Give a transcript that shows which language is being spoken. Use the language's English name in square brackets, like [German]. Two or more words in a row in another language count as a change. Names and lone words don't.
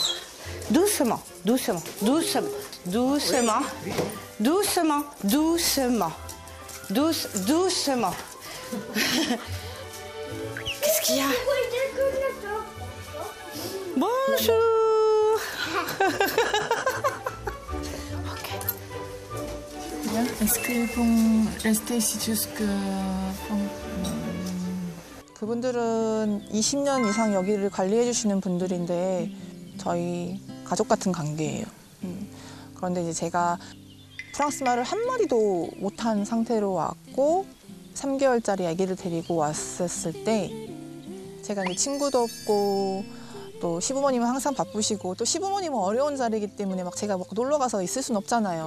[French] Doucement. Doucement. Qu'est-ce qu'il y a? Bonjour. Est-ce qu'ils vont rester ici jusque... [Korean] 그분들은 20년 이상 여기를 관리해 주시는 분들인데 저희 가족 같은 관계예요. 그런데 이제 제가 프랑스 말을 한마디도 못한 상태로 왔고 3개월짜리 아기를 데리고 왔었을 때 제가 이제 친구도 없고 또 시부모님은 항상 바쁘시고 또 시부모님은 어려운 자리이기 때문에 막 제가 막 놀러 가서 있을 수는 없잖아요.